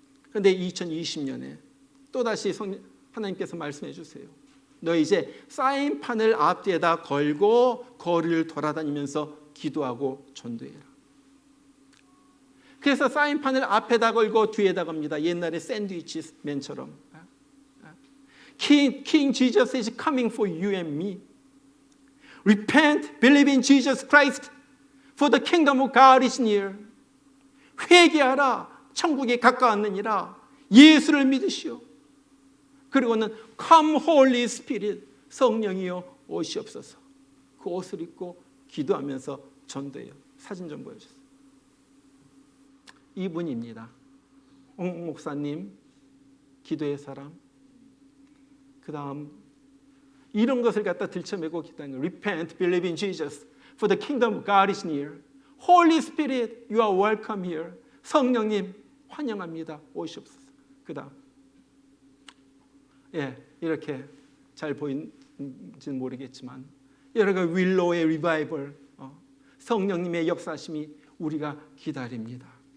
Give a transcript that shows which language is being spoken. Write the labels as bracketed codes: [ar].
[ko] 그런데 2020년에 또다시 하나님께서 말씀해 주세요. 너 이제 사인판을 앞뒤에다 걸고 거리를 돌아다니면서 기도하고 전도해라. 그래서 사인판을 앞에다 걸고 뒤에다 겁니다. 옛날에 샌드위치맨처럼. [en] King Jesus is coming for you and me. Repent, believe in Jesus Christ, for the kingdom of God is near. [ko] 회개하라, 천국이 가까웠느니라. 예수를 믿으시오. 그리고는 [en] Come Holy Spirit, [ko] 성령이여 오시옵소서. 그 옷을 입고 기도하면서 전도해요. 사진 좀 보여주세요. 이분입니다. 홍 목사님, 기도의 사람. 그 다음 이런 것을 갖다 들쳐매고 기도하는 거예요. [en] Repent, believe in Jesus, for the kingdom of God is near. Holy Spirit, you are welcome here. [ko] 성령님 환영합니다. 오시옵소서. 그 다음 이렇게 잘 보이는지는 모르겠지만 여러 가지 윌로우의 리바이벌, 성령님의 역사심이 우리가 기다립니다.